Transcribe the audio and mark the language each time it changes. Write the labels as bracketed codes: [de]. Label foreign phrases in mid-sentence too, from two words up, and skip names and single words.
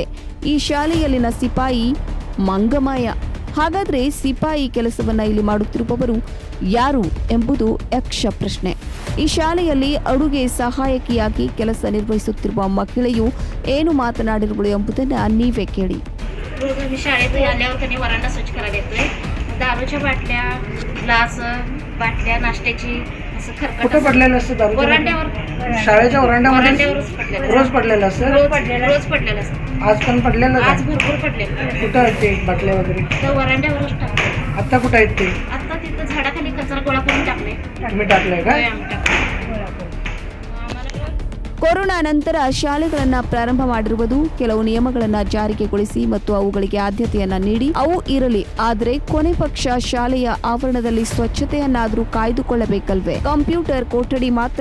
[kn] ಈ ಶಾಲೆಯಲ್ಲಿನ ಸಿಪಾಯಿ ಮಂಗಮಾಯ. ಹಾಗಾದ್ರೆ ಸಿಪಾಯಿ ಕೆಲಸವನ್ನ ಇಲ್ಲಿ ಮಾಡುತ್ತಿರುವವರು ಯಾರು ಎಂಬುದು ಯಕ್ಷ ಪ್ರಶ್ನೆ. ಈ ಶಾಲೆಯಲ್ಲಿ ಅಡುಗೆ ಸಹಾಯಕಿಯಾಗಿ ಕೆಲಸ ನಿರ್ವಹಿಸುತ್ತಿರುವ ಮಹಿಳೆಯು ಏನು ಮಾತನಾಡಿರುವಳು ಎಂಬುದನ್ನು ನೀವೇ ಕೇಳಿ. [mr] शाळेत आल्यावर त्यांनी वरांडा स्वच्छ करायला येतोय. दारूच्या बाटल्या, ग्लास, बाटल्या नाश्त्याची असं खरकट कुठं पडलेलं असतं दारू? वरांड्यावर, शाळेच्या वरांड्यामध्ये वरांड्यावरच पडलेलं असतं. रोज पडलेलं असतं? रोज पडलेलं असतं. आज पण पडलेलं आज का? भरपूर पडलेलं. कुठं आहेत ते बाटल्या वगैरे? तर वरांड्यावरच टाकले. आता कुठं आहेत ते? आता तिथं झाडाखाली कचरा गोळा करून टाकले. तुम्ही टाकलंय का? होय, आम्ही टाकले. [kn] ಕೊರೋನಾ ನಂತರ ಶಾಲೆಗಳನ್ನು ಪ್ರಾರಂಭ ಮಾಡಿರುವುದು ಕೆಲವು ನಿಯಮಗಳನ್ನು ಜಾರಿಗೆಗೊಳಿಸಿ ಮತ್ತು ಅವುಗಳಿಗೆ ಆದ್ಯತೆಯನ್ನ ನೀಡಿ ಅವು ಇರಲಿ. ಆದರೆ ಕೊನೆ ಪಕ್ಷ ಶಾಲೆಯ ಆವರಣದಲ್ಲಿ ಸ್ವಚ್ಛತೆಯನ್ನಾದರೂ ಕಾಯ್ದುಕೊಳ್ಳಬೇಕಲ್ವೇ? ಕಂಪ್ಯೂಟರ್ ಕೊಠಡಿ ಮಾತ್ರ.